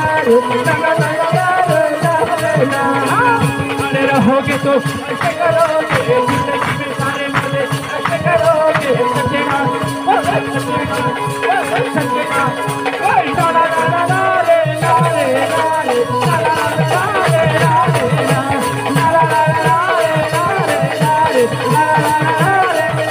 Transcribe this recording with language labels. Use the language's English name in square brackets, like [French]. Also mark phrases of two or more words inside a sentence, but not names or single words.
[Hindi] अरे रहोगे तो ऐसे करोगे जिंदगी में सारे मजे ऐसे करोगे सचेगा सचेगा ला ला ला ला ला रे ला रे ला रे ला ला ला रे ला रे ला ला ला ला रे ला रे ला रे ला ला ला रे